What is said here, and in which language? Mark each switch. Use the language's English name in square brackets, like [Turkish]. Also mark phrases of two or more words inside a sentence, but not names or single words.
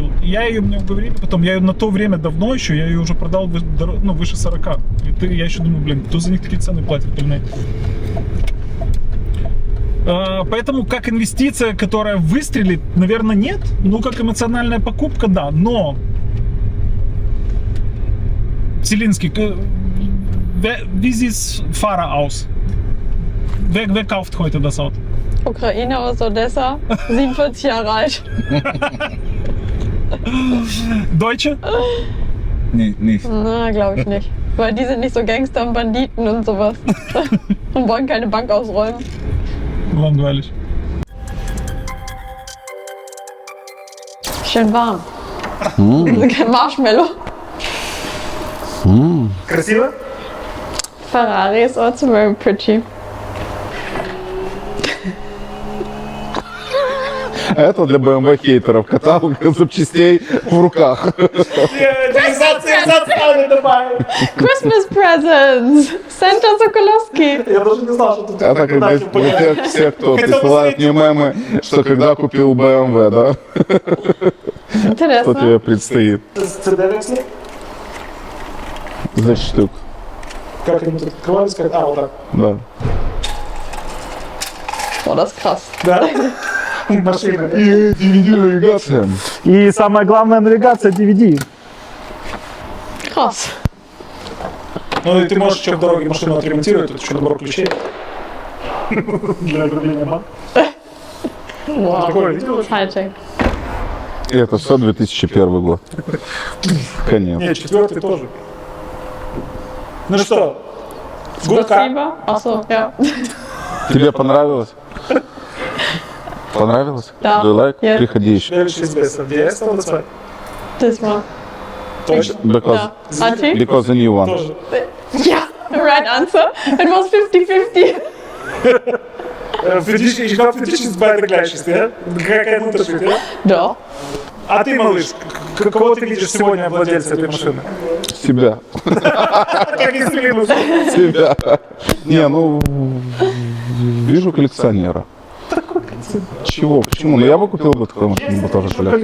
[Russian] И я ее, мне уговорили потом, я ее на то время давно еще, я ее уже продал выше 40. Я еще думаю, блин, кто за них такие цены платит, блин. Поэтому как инвестиция, которая выстрелит, наверное, нет. Ну, как эмоциональная покупка, да. Но Селинский, [German] wie sieht's Fahrer aus? Wer kauft heute das Auto? Ukraine aus Odessa, 47 Jahre alt. Deutsche? Nee, nicht. Na, glaube ich nicht. Weil die sind nicht so Gangster und Banditen und sowas. Und wollen keine Bank ausräumen. Langweilig. Schön warm. Kein Marshmallow. [Russian] Красиво? [English] Ferrari is also very pretty. [Russian] А это для BMW хейтеров. Каталог запчастей в руках. [English] Christmas presents! Santa Sokolovsky! [Russian] Я даже не знал, что тут Это когда все, кто присылает мне мемы, что когда купил BMW, да, что Интересно. тебе предстоит. CD-вексли? За штук, Как они тут открывались? Как... А, вот так. да. [German] Oh, das ist krass. [Russian] Да? Машина. DVD-навигация. И самая главная навигация DVD. [German] Krass. [Russian] Ну и ты можешь еще в дороге машину отремонтировать, тут еще набор ключей. Для ограбления банка. Wow. Такое видел? Hightech. И это все 2001 год. Конечно. Нет, четвертый тоже. Ну что, гудка. Spasibo. [German] Achso, ja. [Russian] Тебе понравилось? Понравилось? Да. [English] Do you like? Yes. [Russian] Приходи еще. Следующий без где стал называть? [German] Das war. [English] Because, [German] Ja. Anti? [English] because the new one. [Russian] Тоже. [English] Ja. Right answer. It was 50-50. [German] Ich glaube, für dich ist beide gleich, ja? Какая Unterschied, ja? Doch. [Russian] А ты, малыш, кого ты видишь сегодня владельца этой машины? Себя. Как из фильма. Себя. Не, ну, вижу коллекционера. Чего? Почему? Ну, я бы купил бы такую машину, бы тоже коллекцию.